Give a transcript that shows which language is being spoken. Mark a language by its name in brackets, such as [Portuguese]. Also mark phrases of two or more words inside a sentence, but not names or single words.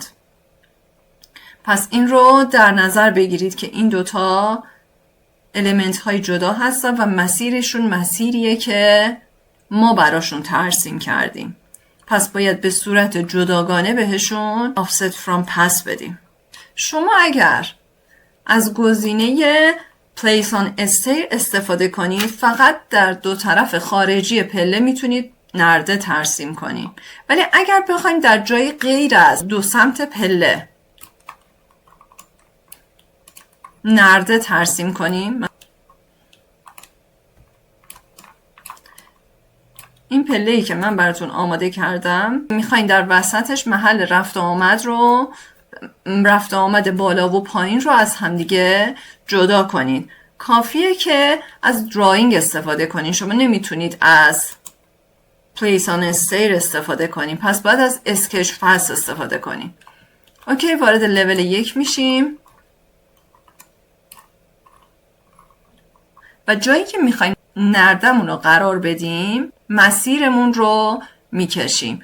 [Persian] پس این رو در نظر بگیرید که این دوتا الیمنت های جدا هستن و مسیرشون مسیریه که ما براشون ترسیم کردیم. پس باید به صورت جداگانه بهشون [English] offset from [Persian] پس بدیم. شما اگر از گزینه [English] place on a stair [Persian] استفاده کنید، فقط در دو طرف خارجی پله میتونید نرده ترسیم کنید. ولی اگر بخوایم در جای غیر از دو سمت پله نرده ترسیم کنیم، این پله‌ای که من براتون آماده کردم، میخواین در وسطش محل رفت و آمد رو، رفت و آمد بالا و پایین رو از همدیگه جدا کنید. کافیه که از دراینگ استفاده کنید. شما نمیتونید از [English] place on a stair [Persian] استفاده کنید. پس باید از [English] sketch fast [Persian] استفاده کنید. اوکی، وارد لول 1 میشیم و جایی که میخوایم نردمون رو قرار بدیم، مسیرمون رو میکشیم.